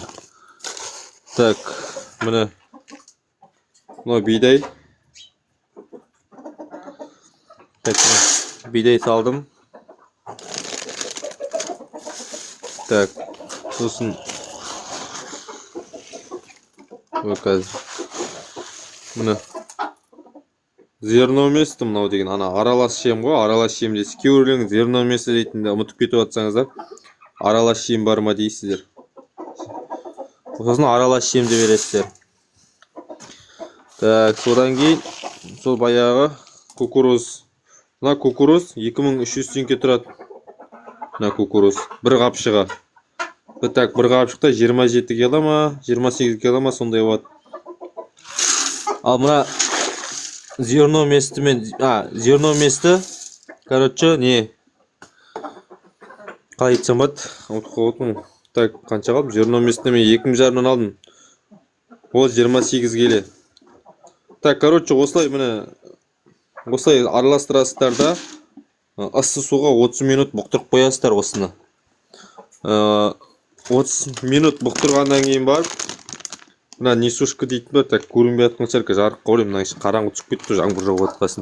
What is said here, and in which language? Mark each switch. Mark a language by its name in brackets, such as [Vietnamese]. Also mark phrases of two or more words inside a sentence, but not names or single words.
[Kazakh] Так, міне мынау бидай. Так, бидай салдым. Так, сосын қазір міне [Russian] зерно вместо [Kazakh] мынау деген ана аралас жем ғой, аралас жем дейсіз. Кейбіреулеріңіз [Russian] зерно вместо [Kazakh] дейтінді ұмытып кетіп жатсаңыздар, аралас жем бар ма дейсіздер. Сосын аралас жемді бересіздер. Так, содан кейін сол баяғы кукуруз. Мына кукуруз 2300 теңге тұрады. Мына кукуруз бір қапшыға. Так, бір қапшықта 27 кило ма, 28 кило ма сондай болады. Ал мына [Russian] зерно вместо [Kazakh] мен, [Russian] зерно вместо, короче, [Kazakh] не қалай айтсам болады, ұмытып қалыппын. Так, қанша қалдым? [Russian] Зерно вместо [Kazakh] мен 2,5-нан алдым. Ол 28 келе. [Russian] Так, короче, [Kazakh] осылай міне осылай араластырасыздар да, ыссы суға 30 минут бұқтырып қоясыздар осыны. 30 минут бұқтырғаннан кейін барып, мына несушка дейтін бар, так көрінбей жатқан шығар, жарық қойып, мына қараңғы түсіп кетті, жаңбыр жауып жатқасын.